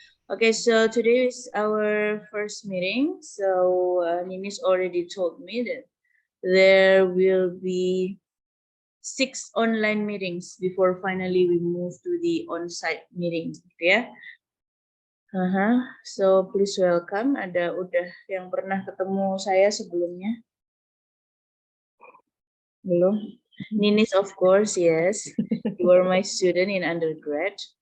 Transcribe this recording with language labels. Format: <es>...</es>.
<en>Okay, so today is our first meeting. So Nini's already told me that there will be 6 online meetings before finally we move to the on-site meeting. Yeah. So please welcome.</en> <id>Ada udah yang pernah ketemu saya sebelumnya? Belum?</id> <en>Ninis, of course, yes. You were my student in undergrad.</en>